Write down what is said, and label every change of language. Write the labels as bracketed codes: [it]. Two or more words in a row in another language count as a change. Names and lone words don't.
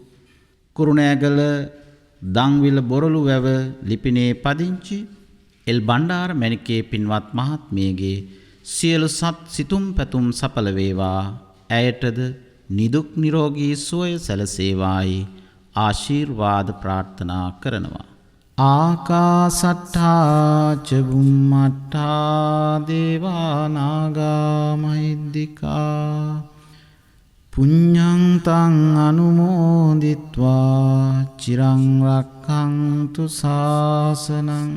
[si] කුරුණෑගල දංවිල බොරළු වැව ලිපිනේ පදිංචි එල් බණ්ඩාර මැණිකේ පින්වත් මහත්මියගේ සියලු සත් සිතුම් පැතුම් සඵල වේවා ඇයටද නිදුක් නිරෝගී සුවය සැලසේවායි ආශිර්වාද ප්‍රාර්ථනා කරනවා. [pi] ආකාසට්ඨා ච බුම්මට්ඨා දේවා නාග මහිද්దికා පුඤ්ඤං තං අනුමෝදිත්වා චිරං රක්ඛන්තු ශාසනං